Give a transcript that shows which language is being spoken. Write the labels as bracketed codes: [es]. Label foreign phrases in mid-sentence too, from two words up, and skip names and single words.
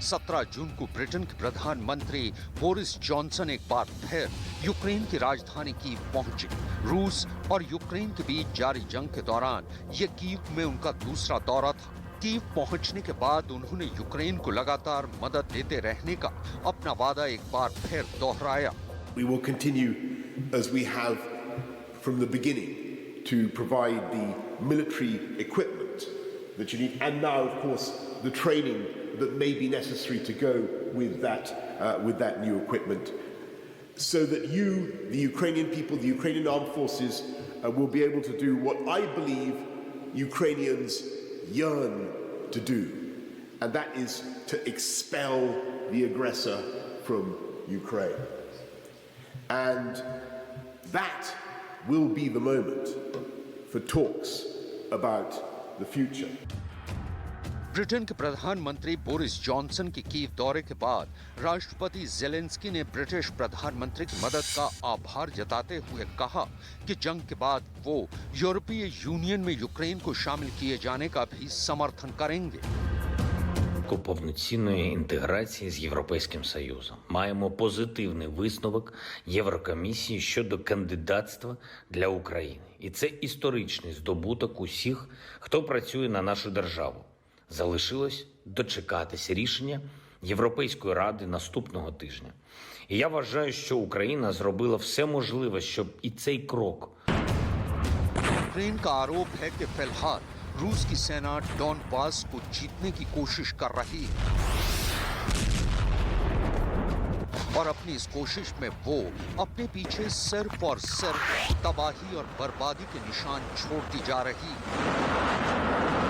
[hi] 17 जून को ब्रिटेन के प्रधानमंत्री बोरिस जॉनसन एक बार फिर यूक्रेन की राजधानी कीव पहुंचे। रूस और यूक्रेन के बीच जारी जंग के दौरान ये कीव में उनका दूसरा दौरा था। कीव पहुंचने के बाद उन्होंने यूक्रेन को लगातार मदद देते रहने का अपना वादा एक बार फिर दोहराया। [en] We will continue as we have from the beginning to provide the military equipment that you need, and now, of course, the training that may be necessary to go with that new equipment, so that you, the Ukrainian people, the Ukrainian armed forces, will be able to do what I believe Ukrainians yearn to do, and that is to expel the aggressor from Ukraine. And that will be the moment for talks about the future. [hi] ब्रिटेन के प्रधानमंत्री बोरिस जॉनसन के कीव दौरे के बाद राष्ट्रपति जेलेंस्की ने ब्रिटिश प्रधानमंत्री की मदद का आभार जताते हुए कहा कि जंग के बाद वो यूरोपीय यूनियन में यूक्रेन को शामिल किए जाने का भी समर्थन करेंगे। [uk] Повноцінної інтеграції з Європейським Союзом. Маємо позитивний висновок Єврокомісії щодо кандидатства для України. І це історичний здобуток усіх, хто працює на нашу державу. Залишилось дочекатися рішення Європейської Ради наступного тижня. І я вважаю, що Україна зробила все можливе, щоб і цей крок. [hi] यूक्रेन का आरोप है कि फिलहाल रूस की सेना डॉनबास को जीतने की कोशिश कर रही है और अपनी इस कोशिश में वो अपने पीछे सिर्फ और सिर्फ तबाही और बर्बादी के निशान छोड़ती जा रही है।